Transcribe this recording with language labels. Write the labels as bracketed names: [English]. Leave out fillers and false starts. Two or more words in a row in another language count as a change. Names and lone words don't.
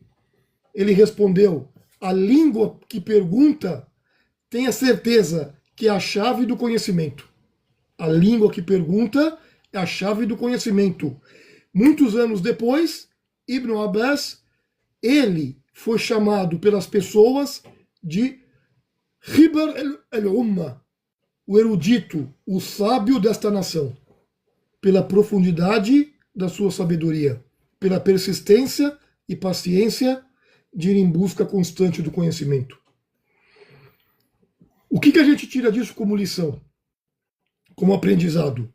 [Portuguese] Ele respondeu: a língua que pergunta, tenha certeza que é a chave do conhecimento. A língua que pergunta é a chave do conhecimento. Muitos anos depois, Ibn Abbas, ele foi chamado pelas pessoas de [Arabic] حبر الأمة, [Portuguese] o erudito, o sábio desta nação, pela profundidade da sua sabedoria, pela persistência e paciência de ir em busca constante do conhecimento. O que a gente tira disso como lição, como aprendizado?